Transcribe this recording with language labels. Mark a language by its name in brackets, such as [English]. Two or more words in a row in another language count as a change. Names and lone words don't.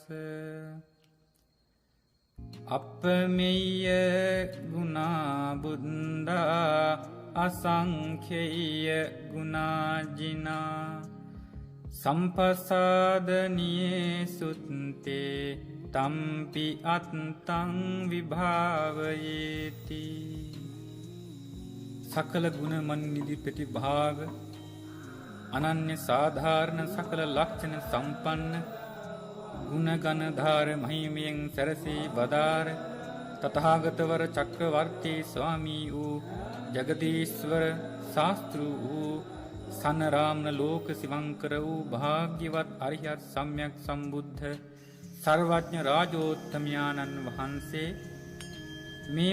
[Pali] අපමෙය්‍ය ගුණා බුද්දා අසංඛේය ගුණාජිනා සම්පසාදනියේ සුත්තේ තම්පි අත්තං විභාවයේති. [Sinhala] සකල ගුණ මන්නිදි ප්‍රතිභාග අනන්‍ය සාධාරණ සකල ලක්ෂණ සම්පන්න ගුණගණධාර මහිමයෙන් සැරසී බදාර තථාගතවර චක්‍රවර්තී ස්වාමී වූ ජගදීශ්වර ශාස්තෘ වූ සනරාමන ලෝක සිවංකර වූ භාග්‍යවත් අරිහත් සම්්‍යක් සම්බුද්ධ සර්වඥ රාජෝත්තමයාණන් වහන්සේ මේ